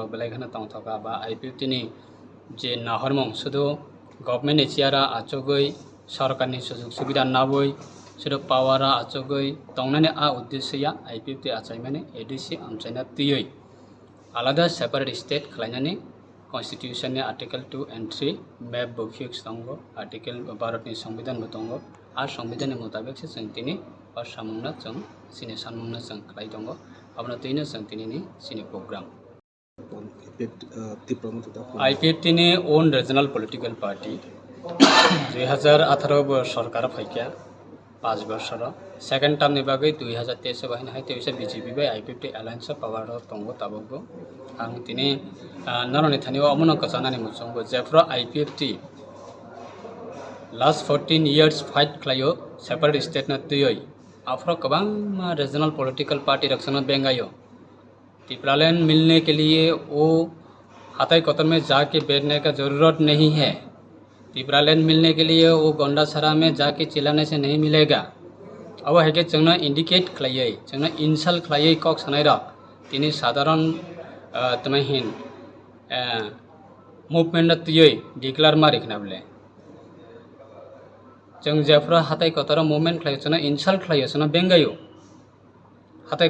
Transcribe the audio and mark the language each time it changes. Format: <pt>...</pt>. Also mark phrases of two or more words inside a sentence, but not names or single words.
<trp>बेलायखानो तंथका बा आईपीएफटीनि जे नाहरमं शुधु गभर्नमेंट एचियारा आचगै सरकारनि सुजुग सुबिदा नाबै शुधु पावारा आचगै तंनानि आ उद्देश्यया आईपीएफटी आचायमाने एडीसी आमचायना तियै आलादा</trp> <en>separate state</en> <trp>खालायनानै कन्स्टिट्यूशननि आर्टिकल 2 and 3 मैप बो फिक्स दंगो आर्टिकल भारतनि संविधान बो दंगो आ संविधाननि मुताबिक से जों दिनै सामुंना जों सिनि सानमुंना जों खालाय दंगो आबना तैनो जों दिनैनि सिनि प्रोग्राम आईपीएफटी नि</trp> <en>own regional political party</en> <trp>2018 सरकार फैकिया 5 वर्षर</trp> <en>second term</en> <trp>नि बागै 2023 बाहिन हाय तेसे बीजेपी बाय आईपीएफटी</trp> <en>alliance power</en> <trp>तंगो ताबगो आं तिनि नरनि थानिव अमन कचानानि मुचंगो जेफ्रा आईपीएफटी</trp> <en>last 14 years fight</en> <trp>खालायो</trp> <en>separate state</en> <trp>न तयै आफ्रो गोबां</trp> <en>regional political party</en> <trp>रक्षण बेंगायो</trp> <hi>त्रिपुरालैंड मिलने के लिए वो हाथाई कतर में जाके बैठने का ज़रूरत नहीं है। त्रिपुरालैंड मिलने के लिए वो गोंडासरा में जाके चिल्लाने से नहीं मिलेगा। अब है कि</hi> <trp>जोंना इंडिकेट खालायै जोंना इनसाल्ट खालायै कक सानायरा तिनि साधारण तमहिन मुभमेंट तयै डिक्लेयर मारि खनाबले जों जेफ्रा हाथाई कतर मुभमेंट खालायो जोंना इनसाल्ट खालायो जोंना बेंगायो हाथाई</trp>